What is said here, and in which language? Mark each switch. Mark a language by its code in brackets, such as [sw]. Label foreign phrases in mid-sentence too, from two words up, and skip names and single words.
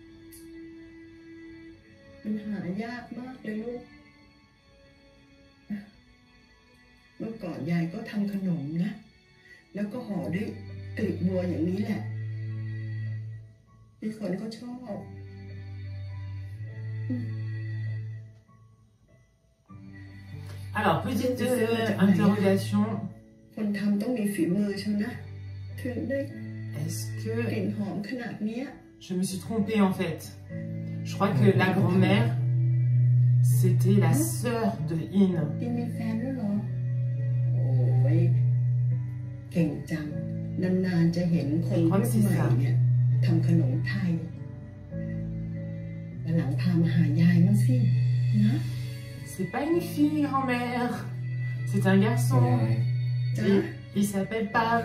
[th] มันหายากมากเลยลูก เมื่อก่อนยายก็ทำขนมนะ แล้วก็ห่อด้วยกลีบบัวอย่างนี้แหละมีคนก็ชอบ [fr] Alors, petite interrogation. [th] คนทำต้องมีฝีมือใช่ไหมถึงได้ [fr] Est-ce [th] กลิ่น [fr] que [th] หอมขนาดเนี้ย [fr] je me suis trompée en fait? Je crois que la grand-mère, c'était la sœur de In. [th] กินมีแฟนแล้วเหรอ โอ้ยเก่งจัง นานๆจะเห็นคนรุ่นใหม่เนี่ยทำขนมไทยวันหลังพามาหายายมั้งสินะ [fr] C'est pas une fille, grand-mère. C'est un [th] คุณ [fr] garçon. [th] ยาย จ๊ะ [fr] Il s'appelle Pam.